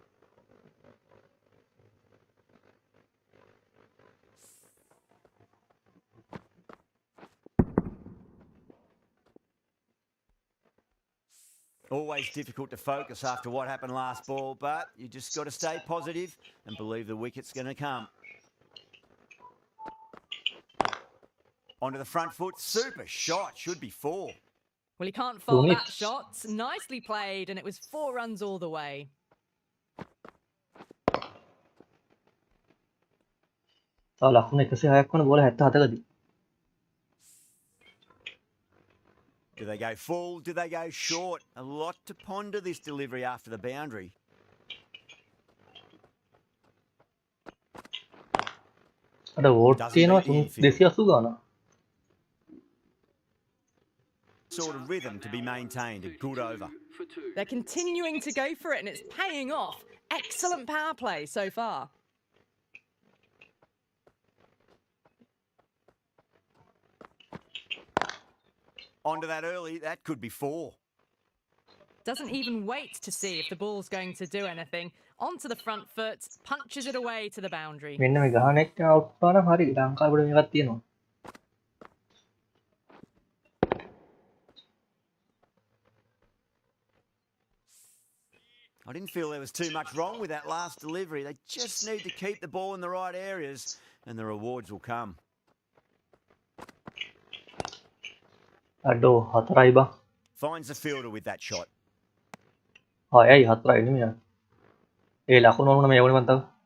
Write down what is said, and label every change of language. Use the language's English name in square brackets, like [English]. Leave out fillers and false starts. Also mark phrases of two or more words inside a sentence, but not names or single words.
[English] Always difficult to focus after what happened last ball, but you just got to stay positive and believe the wicket's going to come. Onto the front foot. Super shot. Should be 4. Well, he can't fault that Units. shot. Nicely played, and it was 4 runs all the way. [Sinhala] තව ලකුණු 106ක් වන බෝල 77කදී. [English] Do they go full? Do they go short? A lot to ponder this delivery after the boundary. [Sinhala] අර වෝට් [English] Doesn't [Sinhala] තියෙනවා [English] beat the infield. [Sinhala] 280 ගානක්. [English] Sort of rhythm to be maintained. A good over. They're continuing to go for it, and it's paying off. Excellent power play so far. Onto that early. That could be 4. Doesn't even wait to see if the ball's going to do anything. Onto the front foot, punches it away to the boundary. [Sinhala] මෙන්න මේ ගහන එක අවුට් වුණා නම් හරි. ලංකාවේ මේකක් තියෙනවා. [English] I didn't feel there was too much wrong with that last delivery. They just need to keep the ball in the right areas and the rewards will come. [Sinhala] අඩෝ 4යි බං. [English] Finds the fielder with that shot. [Sinhala] 6යි 4යි නෙමෙයි. ඒ ලකුණු වුණා මේ වුණේ මන් තව.